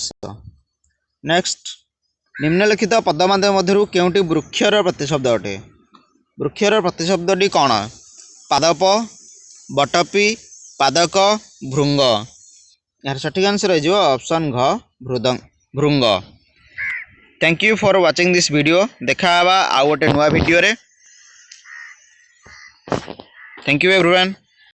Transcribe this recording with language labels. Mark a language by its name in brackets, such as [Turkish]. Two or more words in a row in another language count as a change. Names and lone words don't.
[Odia] ନେକ୍ସଟ, ନିମ୍ନଲିଖିତ ପଦ ମଧ୍ୟରୁ କେଉଁଟି ବୃକ୍ଷର ପ୍ରତିଶବ୍ଦ ଅଟେ? ବୃକ୍ଷର ପ୍ରତିଶବ୍ଦଟି କ'ଣ? ପାଦପ, ବଟପି, ପାଦକ, ଭୃଙ୍ଗ। ଏହାର ସଠିକ୍ ଆନ୍ସର ହୋଇଯିବ ଅପସନ୍ ଘ ଭୃଙ୍ଗ। [English] Thank you for watching this video. [Odia] ଦେଖା ଆଉ ଗୋଟେ ନୂଆ ଭିଡିଓ ରେ। [English] Thank you everyone.